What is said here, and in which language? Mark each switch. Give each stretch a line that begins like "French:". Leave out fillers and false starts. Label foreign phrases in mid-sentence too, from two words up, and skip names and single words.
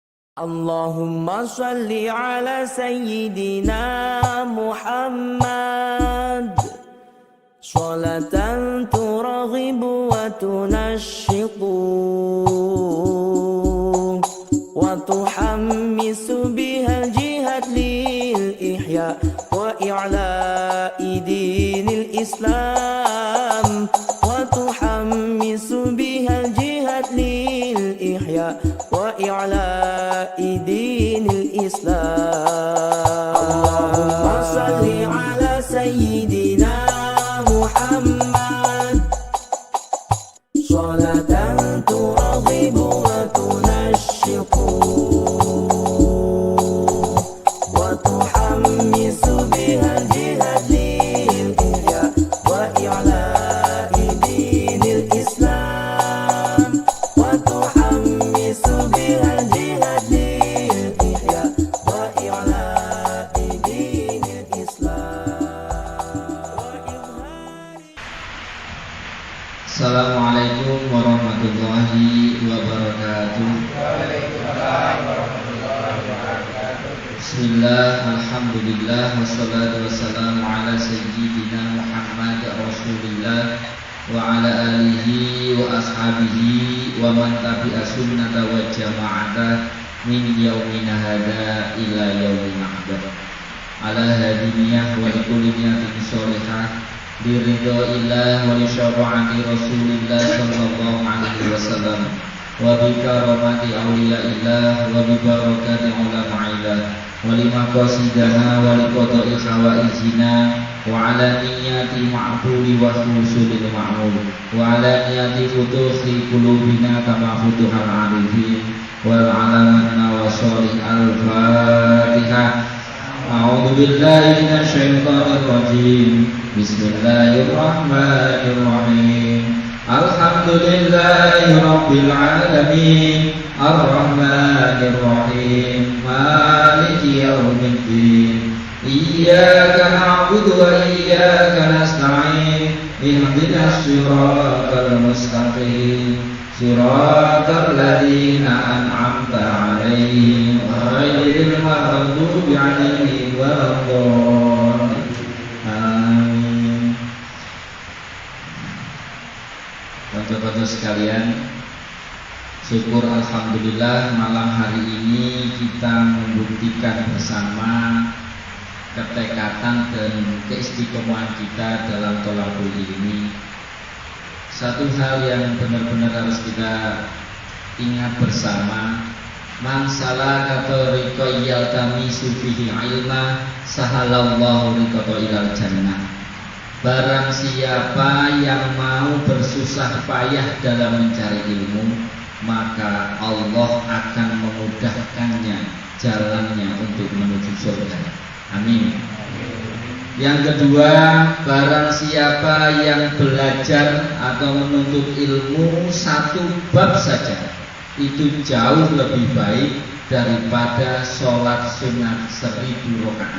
Arabic: اللهم صل على سيدنا محمد صلاة ترغب وتناشق وتحمس بها جهاد للإحياء وإعلاء دين الإسلام وتحمس بها جهاد للإحياء وإعلاء دين الإسلام. اللهم صل على سيدنا محمد صلاة ترغب وتناشق وتحمس بها جهاد للإحياء وإعلاء دين الإسلام وتحمس بها جهاد للإحياء وإعلاء دين الإسلام. السلام عليكم ورحمة الله وبركاته. بسم الله، الحمد لله، والصلاة والسلام على سيدنا محمد رسول الله وعلى آله وأصحابه ومن تبع سنة وجماعة من يومنا هذا إلى يوم الأحباب. على هادينية ولكل نية صالحة برضى الإله ولشفاعة رسول الله صلى الله عليه وسلم وبكرامة أولياء الله وببركة علماء الله ولمقاصدنا ولقضاء حوائجنا وعلى نية معبودي وحصول المأمول وعلى نية فتوح قلوبنا كما فتوح العارفين والعالمنا وصالح الفاتحة. أعوذ بالله من الشيطان الرجيم. بسم الله الرحمن الرحيم. الحمد لله رب العالمين. الرحمن الرحيم. مالك يوم الدين. إياك نعبد وإياك نستعين. اهدنا الصراط المستقيم. صراط الذين أنعمت عليهم غير المغضوب عليهم ولا الضالين. Amin.
Indonesian: Bapak-bapak sekalian, syukur alhamdulillah malam hari ini kita membuktikan bersama ketekatan dan keistiqomahan kita dalam
Arabic: طلب العلم.
Indonesian: Satu hal yang benar-benar harus kita ingat bersama,
Arabic: من سلك طريقا يلتمس فيه علما سهل الله رقة إلى الجنة.
Indonesian: Barang siapa yang mau bersusah payah dalam mencari ilmu, maka Allah akan memudahkannya jalannya untuk menuju surga. Amin. Yang kedua, barang siapa yang belajar atau menuntut ilmu satu bab saja, itu jauh lebih baik daripada sholat sunat 1000 rakaat.